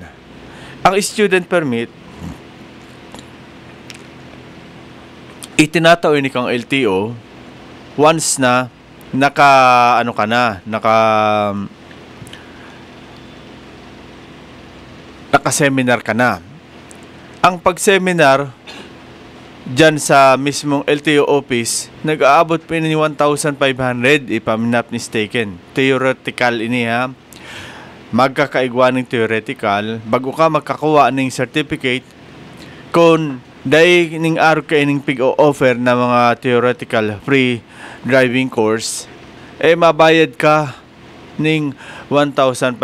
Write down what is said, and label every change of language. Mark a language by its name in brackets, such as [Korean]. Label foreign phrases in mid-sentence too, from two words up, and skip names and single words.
[Bikol] Ang student permit, itinatao ni kang LTO once na naka-seminar ka na. Ang pag-seminar dyan sa mismong LTO office, nag-aabot po ini 1,500 [English] if I'm not mistaken. [Bikol] Theoretical ini ha. Magkakaigwa ng theoretical. Bago ka magkakuha ng certificate, kung dahil ning araw ka ining pig-o-offer na mga [English] theoretical free driving course, [Bikol] mabayad ka ng 1,500.